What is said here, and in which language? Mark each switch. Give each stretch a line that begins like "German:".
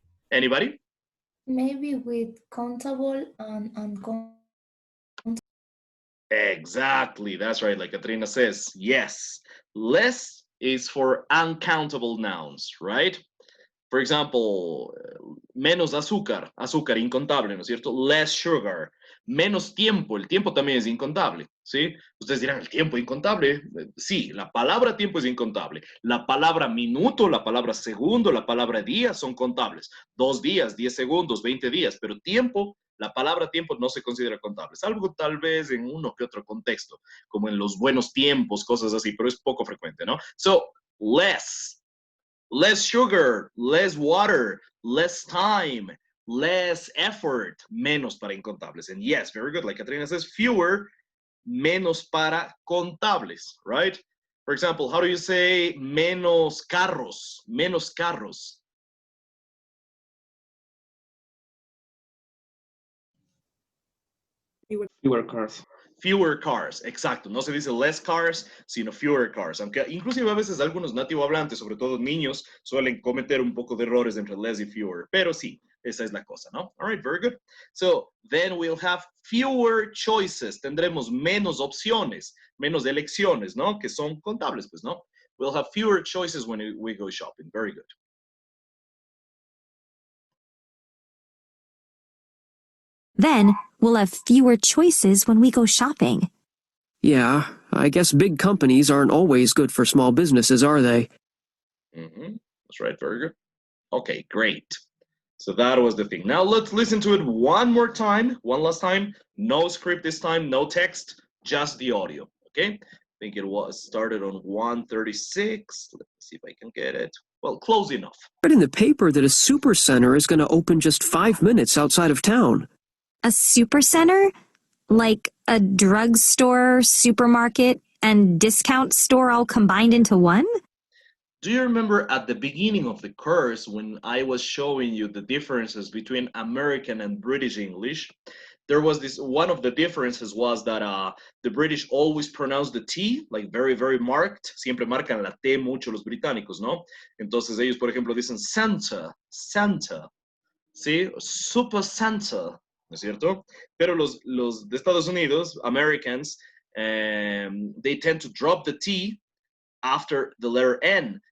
English: Anybody? Maybe with countable and uncountable. Exactly, that's right, like Katrina says, yes. Less is for uncountable nouns, right?
Spanish: For example, menos azúcar, azúcar incontable, ¿no es cierto?
English: Less sugar,
Spanish: menos tiempo, el tiempo también es incontable, ¿sí? Ustedes dirán, ¿el tiempo incontable? Sí, la palabra tiempo es incontable. La palabra minuto, la palabra segundo, la palabra día son contables. 2 días, 10 segundos, 20 días, pero tiempo, la palabra tiempo no se considera contable, salvo tal vez en uno que otro contexto, como en los buenos tiempos, cosas así, pero es poco frecuente, ¿no?
English: So, less sugar, less water, less time, less effort,
Spanish: menos para incontables.
English: And yes, very good. Like Katrina says, fewer,
Spanish: menos para contables,
English: right? For example, how do you say
Spanish: menos carros? Menos carros.
English: Fewer cars. Fewer cars,
Spanish: exacto. No se dice
English: less cars,
Spanish: sino
English: fewer cars.
Spanish: Aunque inclusive a veces algunos nativohablantes, sobre todo niños, suelen cometer un poco de errores entre less y fewer. Pero sí, esa es la cosa, ¿no?
English: All right, very good. So then we'll have fewer choices.
Spanish: Tendremos menos opciones, menos elecciones, ¿no? Que son contables, pues, ¿no?
English: We'll have fewer choices when we go shopping. Very good. Then we'll have fewer choices when we go shopping. Yeah, I guess big companies aren't always good for small businesses, are they? That's right, very good. Okay, great. So that was the thing. Now let's listen to it one more time, one last time. No script this time, no text, just the audio, okay? I think it was started on 136. Let me see if I can get it. Well, close enough. I read in the paper that a super center is going to open just 5 minutes outside of town. A supercenter? Like a drugstore, supermarket, and discount store all combined into one? Do you remember at the beginning of the course when I was showing you the differences between American and British English? There was this, one of the differences was that the British always pronounce the T, like very, very marked.
Spanish: Siempre marcan la T mucho los británicos, ¿no? Entonces ellos, por ejemplo, dicen Santa, Santa, ¿sí?
English: Super Santa,
Spanish: ¿no es cierto? Pero los de Estados Unidos,
English: Americans, they tend to drop the T after the letter N.